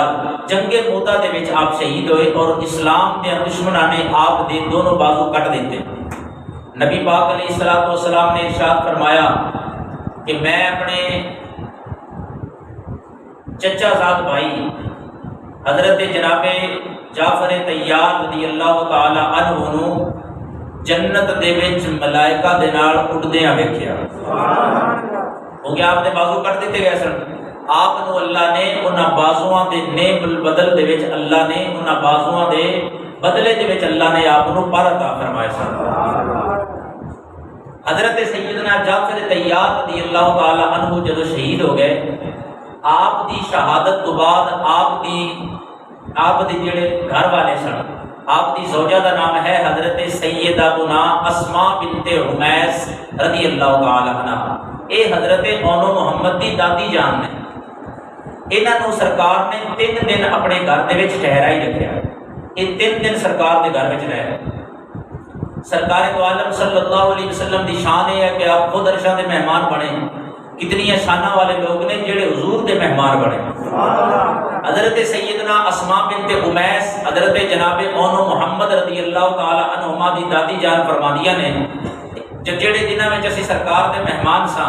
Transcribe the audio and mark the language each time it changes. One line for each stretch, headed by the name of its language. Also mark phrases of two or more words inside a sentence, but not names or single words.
Punjabi: جنگ موتا دے وچ آپ شہید ہوئے اور اسلام دے دشمناں نے آپ دے دونوں بازو کٹ دیتے. نبی پاک
Arabic: علیہ الصلوۃ والسلام
Punjabi: نے ارشاد فرمایا کہ میں اپنے چچا زاد بھائی حضرت جناب جعفر طیار
Arabic: رضی اللہ تعالی عنہ
Punjabi: نو جنت دے وچ ملائکہ دے نال اڑدیاں ویکھیا. ہو گیا آپ دے بازو کٹ دیتے گئے سن. آپ نو اللہ نے انہاں بازواں دے نعم البدل دے وچ اللہ نے انہاں بازواں دے بدلے دے وچ اللہ نے آپ نو پر عطا فرمایا سن. حضرت سیدنا جعفر طیار
Arabic: رضی اللہ تعالی عنہ
Punjabi: جدو شہید ہو گئے، آپ دی شہادت تو بعد آپ دی جڑے گھر والے سن، آپ دی زوجہ دا نام ہے حضرت سیداتنا اسماء بنت عمیس رضی اللہ تعالی عنہ. اے حضرت اونو محمد دی دادی جان نے. انہاں نو سرکار نے 3 دن اپنے گھر دے وچ ٹھہرا ہی رکھیا. یہ 3 دن سرکار دے گھر وچ رہے. سرکار دو عالم
Arabic: صلی اللہ علیہ وسلم
Punjabi: دی شان یہ ہے کہ آپ خود عرشاں دے مہمان بنے. کتنی شانہ والے لوگ نے جڑے حضور دے مہمان بنے. حضرت سیدنا اسماء بنت عمیس حضرت جناب اونو محمد
Arabic: رضی اللہ تعالی عنہما
Punjabi: دی دادی جان فرمانیاں نے جڑے دنوں میں اسی سرکار دے مہمان ساں.